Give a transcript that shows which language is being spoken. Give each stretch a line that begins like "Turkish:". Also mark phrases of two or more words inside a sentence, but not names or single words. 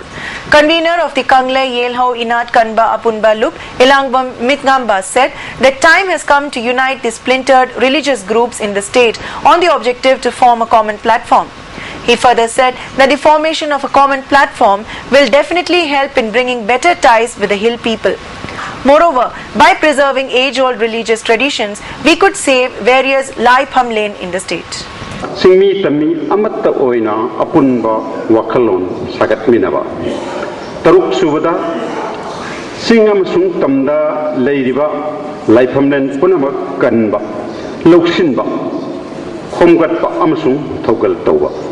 English: Convener of the Kangle Yelhau Inat Kanba Apunba Loop, Ilangbam Mitngamba, said that time has come to unite the splintered religious groups in the state on the objective to form a common platform. He further said that the formation of a common platform will definitely help in bringing better ties with the hill people. Moreover, by preserving age-old religious traditions, we could save various Lai Phamlen in the state.
Manipuri: Singmi tami amatta oina apunba wakalon sagat minaba. Taruk subada singam sung tamda leiriba Lai Phamlen punama kanba loksinba khomgatba amasung thogal tawba.